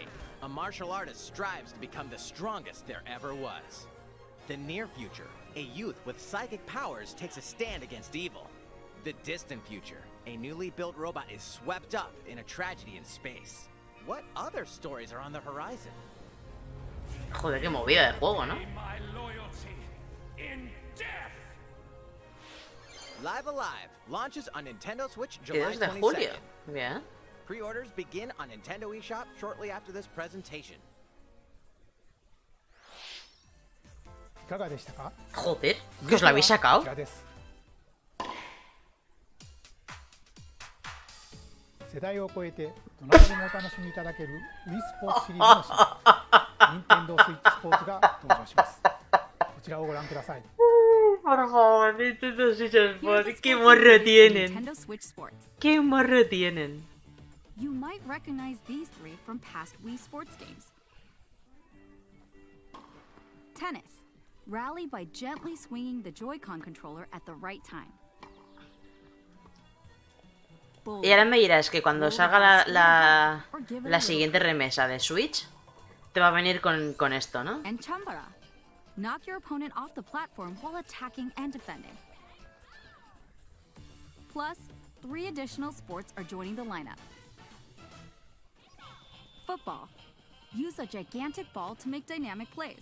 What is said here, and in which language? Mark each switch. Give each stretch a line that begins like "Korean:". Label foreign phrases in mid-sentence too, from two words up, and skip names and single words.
English: A martial artist strives to become the strongest there ever was. The near future. A youth with psychic powers takes a stand against evil. The distant future. A newly built robot is swept up in a tragedy in space. What other stories are on the horizon?
Spanish: Joder, qué movida de juego, ¿no?
English: Live Alive launches on Nintendo Switch July
Spanish: 2 de
English: 22nd.
Spanish: julio. Bien.
English: Pre-orders begin on Nintendo eShop shortly after this presentation.
Japanese: いかがでしたか？
Spanish: Joder, ¿que os lo habéis sacado?
Japanese: こちらです。世代を超えてどなたでもお楽しみいただける Wii スポーツシリーズの新作 Nintendo Switch スポーツが登場します。こちらをご覧ください。
Spanish: Por favor, Nintendo Switch Sports. ¿Qué morro tienen? Nintendo Switch Sports. ¿Qué morro tienen?
English: You might recognize these three from past Wii Sports games. Tennis. Rally by gently swinging the Joy-Con controller at the right time.
Spanish: Y ahora me dirás que cuando salga la siguiente remesa de Switch, te va a venir con esto, ¿no?
English: And Chambara. Knock your opponent off the platform while attacking and defending. Plus, 3 additional sports are joining the lineup. Football. Use a gigantic ball to make dynamic plays.